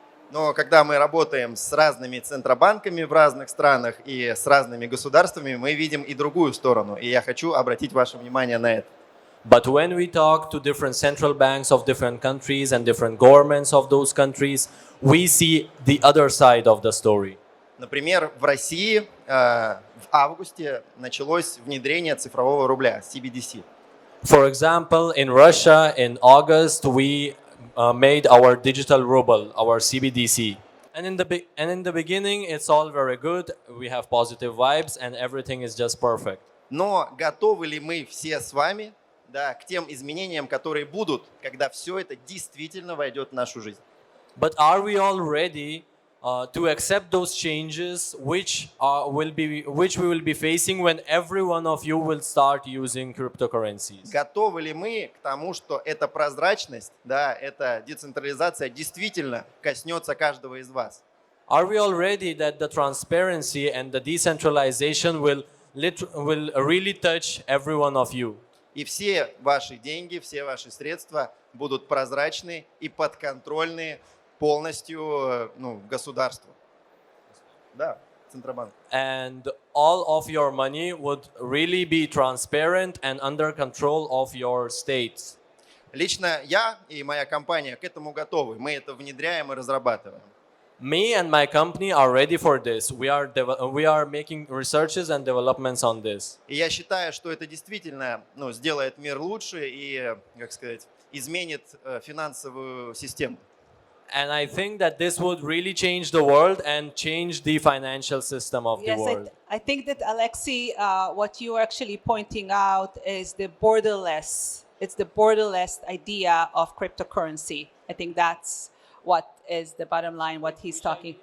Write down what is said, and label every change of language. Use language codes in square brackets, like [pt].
[ru] Но когда мы работаем с разными центробанками в разных странах и с разными государствами, мы видим и другую сторону. И я хочу обратить ваше внимание на это. [en] But when we talk to different central banks of different countries and different governments of those countries, we see the other side of the story. [ru] Например, в России в августе началось внедрение цифрового рубля, CBDC. [en] For example, in Russia, in August, we made our digital ruble, our CBDC. And in the beginning, it's all very good. We have positive vibes and everything is just perfect. [ru] Но готовы ли мы все с вами, да, к тем изменениям, которые будут, когда все это действительно войдет в нашу жизнь? [en] But are we all ready to accept those changes which we will be facing when every one of you will start using cryptocurrencies? [ru] Готовы ли мы к тому, что эта прозрачность, да, эта децентрализация действительно коснется каждого из вас? [en] Are we all ready that the transparency and the decentralization will really touch every one of you? [ru] И все ваши деньги, все ваши средства будут прозрачны и подконтрольны полностью государству. Да, Центробанк. [en] And all of your money would really be transparent and under control of your states. [ru] Лично я и моя компания к этому готовы. Мы это внедряем и разрабатываем. [en] Me and my company are ready for this. We are making researches and developments on this. [ru] И я считаю, что это действительно сделает мир лучше и, как сказать, изменит финансовую систему. [en] And I think that this would really change the world and change the financial system of the world. I think that Alexey, what you are actually pointing out is the borderless. It's the borderless idea of cryptocurrency. I think that's what is the bottom line, what he's talking.